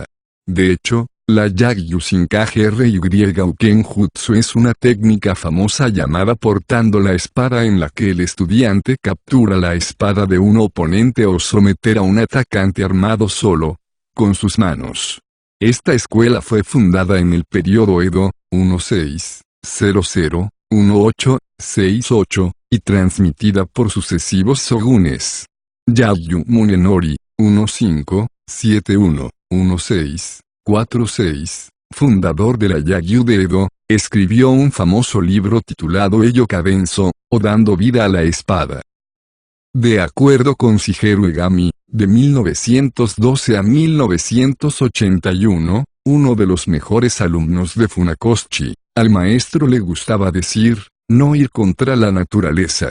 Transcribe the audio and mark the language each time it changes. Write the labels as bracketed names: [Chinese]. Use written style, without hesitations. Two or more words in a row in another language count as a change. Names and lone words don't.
[Spanish] De hecho, la Yagyu Shinkage Ryu Kenjutsu es una técnica famosa llamada portando la espada en la que el estudiante captura la espada de un oponente o someter a un atacante armado solo, con sus manos. Esta escuela fue fundada en el periodo Edo, 1600-1868, y transmitida por sucesivos shogunes. Yagyu Munenori, 1571-1646, fundador de la Yagyu de Edo, escribió un famoso libro titulado Eyo Kabenso, o Dando vida a la espada. De acuerdo con Shigeru Egami, de 1912 a 1981, uno de los mejores alumnos de Funakoshi, al maestro le gustaba decir, no ir contra la naturaleza.